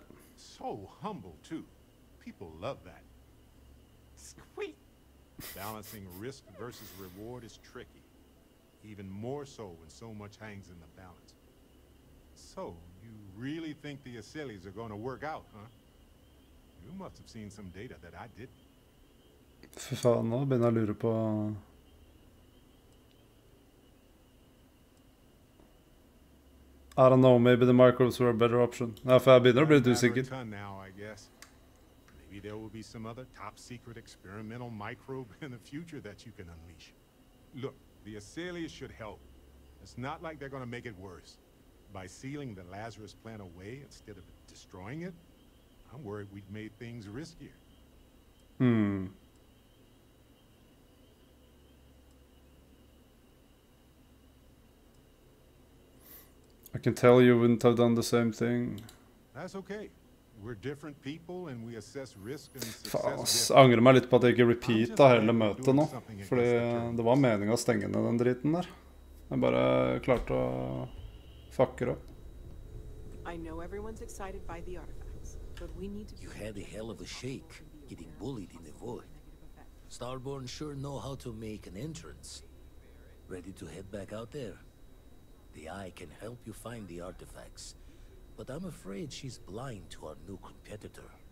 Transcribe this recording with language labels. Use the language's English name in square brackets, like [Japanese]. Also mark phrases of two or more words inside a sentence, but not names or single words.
[English] So humble, too. People love that. Sweet. Balancing risk versus reward is tricky. Even more so when so much hangs in the balance. So, you really think the Asylees are going to work out, huh? You must have seen some data that I didn't. [Norwegian] Fy faen, nå begynner jeg å lure på... [English] I don't know, maybe the microbes were a better option. [Norwegian] Ja, for jeg begynner å bli litt usikker. [English] Maybe there will be some other top-secret experimental microbe in the future that you can unleash. Look, the Asylees should help. It's not like they're going to make it worse. By sealing the Lazarus plant away instead of destroying it, I'm worried we've made things riskier. I can tell you wouldn't have done the same thing. That's okay. We're different people and we assess risk and [Norwegian] Faen, [English] success. [Norwegian] jeg angrer meg litt på at jeg ikke repeata hele møtet nå. Fordi det var meningen å stenge ned den driten der. Jeg bare klarte å fucke opp. [English] I know everyone's excited by the artifacts, but we need to... You had a hell of a shake, getting bullied in the void. Starborn sure know how to make an entrance. Ready to head back out there? The Eye can help you find the artifacts, but I'm afraid she's blind to our new competitor.